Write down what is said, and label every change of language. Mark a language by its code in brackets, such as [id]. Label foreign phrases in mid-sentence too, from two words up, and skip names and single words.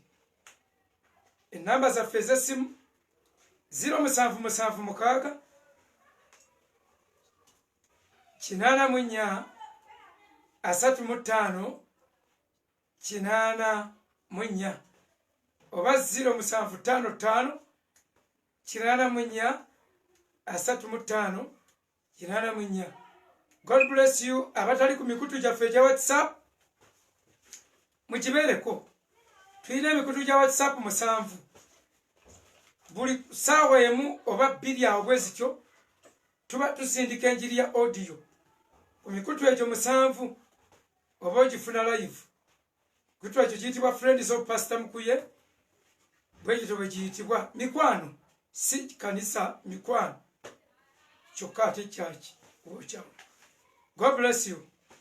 [lg] Ennamba zaffe ez'essimu 0776 84 35 84 oba 0755 84 35 84. [en] God bless you. [lg] Abatali ku mikutu gyaffe egya WhatsApp mugibeereko. Tulina emikutu gya WhatsApp 7. Buli ssaawa emu oba 2 awo bwe zityo tuba tusindika enjiri ya audio. Ku mikutu egyo 7 oba ogifuna live. Mikutu egyo giyitibwa Friends of Pastor Mukuye, bwe gityo bwe giyitibwa. Mikwano si kanisa, mikwano kyokka ate kyaki. [en] God bless you.